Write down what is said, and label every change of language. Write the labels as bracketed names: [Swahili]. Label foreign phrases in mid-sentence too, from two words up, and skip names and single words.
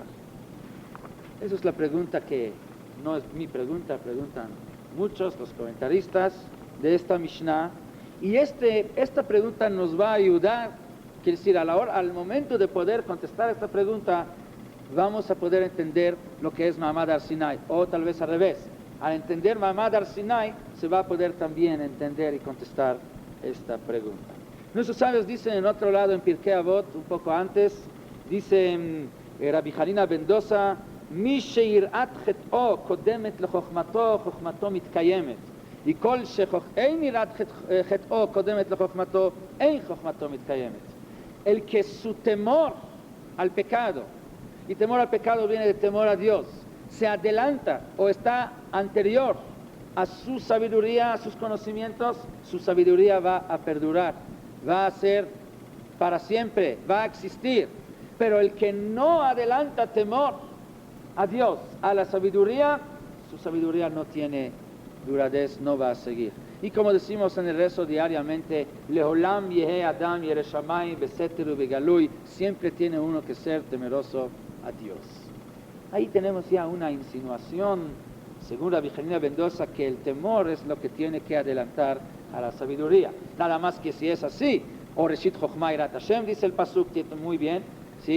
[Spanish] Esa es la pregunta, que no es mi pregunta, preguntan muchos los comentaristas de esta Mishnah, y esta pregunta nos va a ayudar, quiere decir, al momento de poder contestar esta pregunta, vamos a poder entender lo que es Ma'amad Har Sinai, o tal vez al revés. Al entender Ma'amad Har Sinai, se va a poder también entender y contestar esta pregunta. Nuestros sabios dicen en otro lado, en Pirkei Avot, un poco antes, dice Rabbi Hanina ben Dosa: [Hebrew] מי שיראת חטאו קודמת לחכמתו, חכמתו מתקיימת. וכל שאין יראת חטאו קודמת לחכמתו, אין חכמתו מתקיימת. [Spanish] El que su temor al pecado, y temor al pecado viene de temor a Dios, se adelanta o está anterior a su sabiduría, a sus conocimientos, su sabiduría va a perdurar, va a ser para siempre, va a existir. Pero el que no adelanta temor a Dios, a la sabiduría, su sabiduría no tiene duradez, no va a seguir. Y como decimos en el rezo diariamente, [Hebrew] לעולם יהא אדם ירא שמים בסתר ובגלוי, [Spanish] siempre tiene uno que ser temeroso a Dios. Ahí tenemos ya una insinuación, según la Virgenia Mendoza, que el temor es lo que tiene que adelantar a la sabiduría. Nada más que si es así, o [Hebrew] ראשית חכמה יראת השם, [Spanish] dice el pasuk, muy bien, ¿sí?